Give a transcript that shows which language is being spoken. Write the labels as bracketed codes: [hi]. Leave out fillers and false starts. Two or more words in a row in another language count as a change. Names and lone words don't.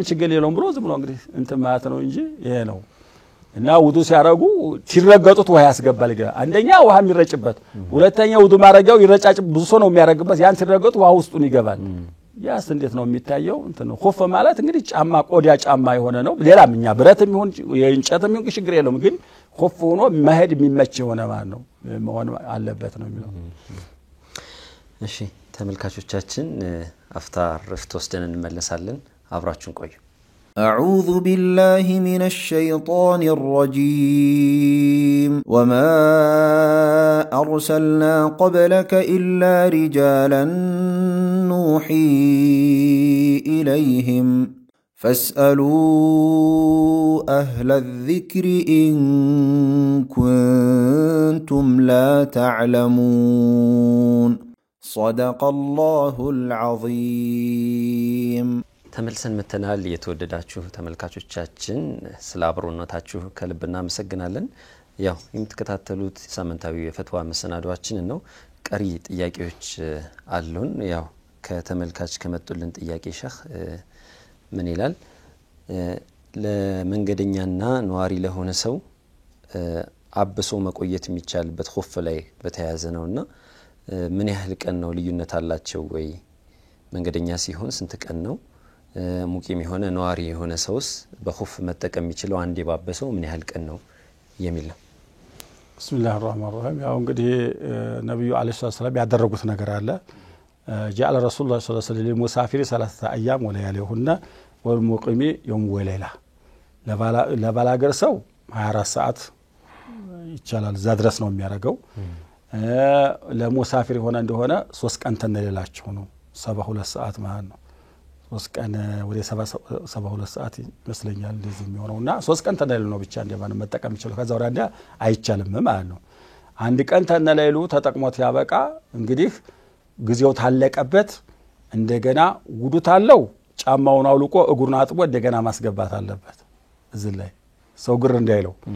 [am] ችግር የለውም ብሎ ዝም ብሎ እንግዲህ እንትን ማለት ነው እንጂ ይሄ ነው እና ውዱ ሲያረጉ ሲረገጡት ውሃ ያስገባል ይገ አንደኛ ውሃ የሚረጭበት ሁለተኛ ውዱ ማረጋው ይረጫጭ ብዙ ሰው ነው የሚያረግበት ያን ሲረገጡ ውሃ ውስጡን ይገባል ያስ እንዴት ነው የሚታየው እንትን ኹፍ ማለት እንግዲህ ጫማ ቆዳ ጫማ የሆነ ነው ሌላም እኛ ብረትም ይሁን የእንጨትም ይሁን ችግር የለውም ግን ኹፍ ሆኖ መሄድ የሚመች የሆነ ማለት ነው መሆን አለበት ነው የሚለው እሺ ተመልካቾቻችን አፍታ ረፍት ወስደን እንመለሳለን አብራችሁን ቆዩ [ar] أعوذ بالله من الشيطان الرجيم وما أرسلنا قبلك إلا رجالا نوحي إليهم فاسألوا أهل الذكر إن كنتم لا تعلمون صدق الله العظيم [am] ተመልሰን መተናል የተወደዳችሁ ተመልካቾቻችን ስለ አብሮነታችሁ ከልብና መሰግናለን ያው የምትከታተሉት ሳምንታዊ የፈትዋ መሰናዷችን ነው ቀሪ ጥያቄዎች አሉን ያው ከተመልካች ከመጡልን ጥያቄ ሸህ ምን ይላል ለመንገደኛና ነዋሪ ለሆነ ሰው አብሶ መቆየት የሚቻልበት ኹፍ ላይ በተያያዘ ነውና ምን ያህል ቀን ነው ልዩነት አላቸው ወይ መንገደኛ ሲሆን ስንት ቀን ነው ሙቂም የሆነ ነዋሪ የሆነ ሰውስ በኹፍ መጠቀም የሚችለው አንዴ ባበሰው ምን ያህል ቀን ነው የሚል ነው [ar] ቢስሚላህ الرحمن الرحيم [am] ያው እንግዲህ ነብዩ [ar] عليه السلام [am] ያደረጉት ነገር አለ [ar] جعل رسول الله صلى الله عليه وسلم للمسافر 3 ايام ولياليهن والمقيم يوم وليله [am] ለባላገር ሰው 24 ሰዓት ይቻላል እዛ ድረስ ነው የሚያረጋው ለሙሳፊር ሆነ እንደሆነ 3 ቀን ተነለላቸው ነው 72 ሰዓት ማለት ነው 3 ቀን ወደ 72 ሰዓት ይመስለኛል እንደዚህ የሚሆነውና 3 ቀን ተነለሉ ነው ብቻ እንደማን መጠቀም ይችላል ከዛ ወራዳ አይቻልም ማለት ነው አንድ ቀን ተነለሉ ተጠቅሞት ያበቃ እንግዲህ ግዚያው ታለቀበት እንደገና ውዱ ታለው ጫማውን አውልቆ እግሩን አጥቦ እንደገና ማስገባት አለበት እዚህ ላይ ሰው ግር እንዳይለው